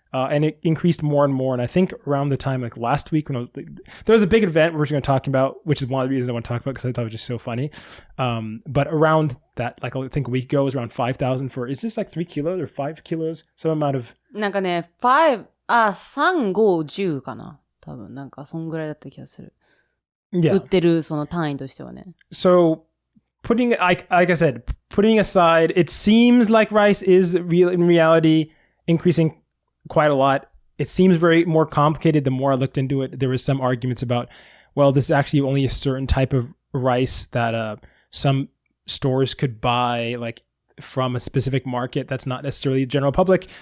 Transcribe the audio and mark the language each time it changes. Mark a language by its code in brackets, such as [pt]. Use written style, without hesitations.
[en] And it increased more and more. And I think around the time, like last week, there was a big event we're going to talk about, which is one of the reasons I want to talk about because I thought it was just so funny. But around that, like I think a week ago, it was around 5,000 for, is this like 3 kilos or 5 kilos? Some amount of... [ja] なんかね、3、5、10かな。多分、なんかそんぐらいだった気がする。 [en] Yeah. [ja] 売ってるその単位としてはね。 [en] So, like I said, putting aside, it seems like rice is in reality increasing quite a lot. It seems very more complicated the more I looked into it. There was some arguments about, well, this is actually only a certain type of rice that some stores could buy, like from a specific market that's not necessarily the general public.